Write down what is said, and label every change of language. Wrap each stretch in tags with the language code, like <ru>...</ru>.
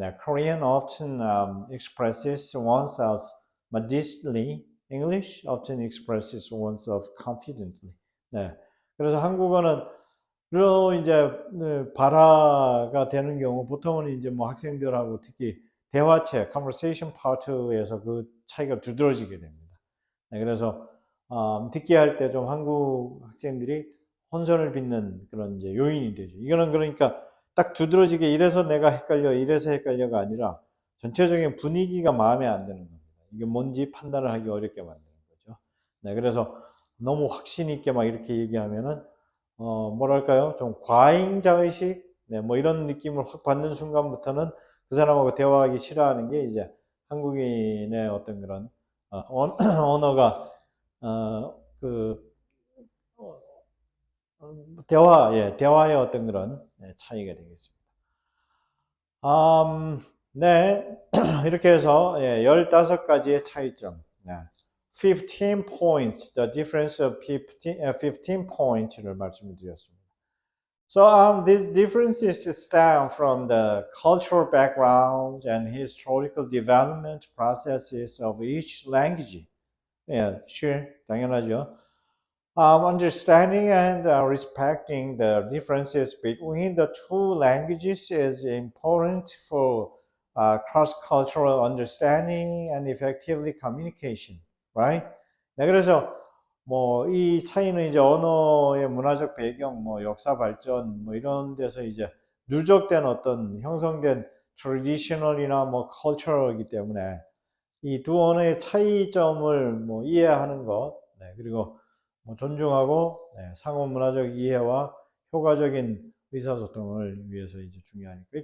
<en>Korean often expresses oneself modestly. English often expresses oneself confidently.</en> <ko>네. 그래서 한국어는 주로 이제 발화가 되는 경우 보통은 이제 뭐 학생들하고 특히 대화체,</ko> <en>conversation part</en> <ko>에서 그 차이가 두드러지게 됩니다. 네, 그래서 듣기 할 때 좀 한국 학생들이 혼선을 빚는 그런 이제 요인이 되죠. 이거는 그러니까 딱 두드러지게 이래서 내가 헷갈려, 이래서 헷갈려가 아니라 전체적인 분위기가 마음에 안 드는 겁니다. 이게 뭔지 판단을 하기 어렵게 만드는 거죠. 네, 그래서 너무 확신 있게 막 이렇게 얘기하면은 뭐랄까요? 좀 과잉자의식, 네, 뭐 이런 느낌을 확 받는 순간부터는 그 사람하고 대화하기 싫어하는 게 이제 한국인의 어떤 그런 언어가 그 대화의 어떤 그런 차이가 되겠습니다. 네, 이렇게 해서 15가지의 차이점.</ko> <en>15 points, the difference of 15 points를</en> <ko>말씀을 드렸습니다.</ko> <en>So these differences stem from the cultural background and historical development processes of each language. Yeah, sure,</en> <ko>당연하죠.</ko> <en>Understanding and respecting the differences between the two languages is important for cross-cultural understanding and effectively communication, right?</en> <ko>네, 그래서 뭐 이 차이는 이제 언어의 문화적 배경, 뭐 역사 발전, 뭐 이런 데서 이제 누적된 어떤 형성된 traditional이나 뭐 cultural이기 때문에 이 두 언어의 차이점을 뭐 이해하는 것, 네, 그리고 뭐 존중하고 네, 상호 문화적 이해와 효과적인 의사소통을 위해서 이제 중요하니까.</ko>